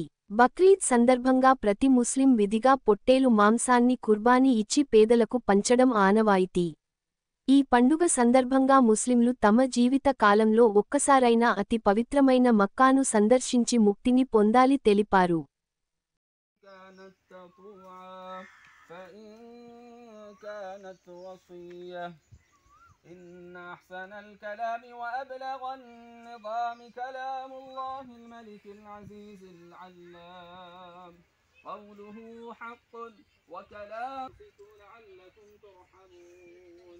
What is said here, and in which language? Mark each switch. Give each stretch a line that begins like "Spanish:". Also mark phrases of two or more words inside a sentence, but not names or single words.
Telugu: బక్రీద్ సందర్భంగా ప్రతి ముస్లిం విధిగా పొట్టేలు మాంసాన్ని కుర్బానీ ఇచ్చి పేదలకు పంచడం ఆనవాయితీ. ఈ పండుగ సందర్భంగా ముస్లింలు తమ జీవిత కాలంలో ఒక్కసారైనా అతి పవిత్రమైన మక్కాను సందర్శించి ముక్తిని పొందాలి తెలిపారు.
Arabic: إن أحسن الكلام وأبلغ النظام كلام الله الملك العزيز العلام قوله حق وكلامه لعلكم ترحمون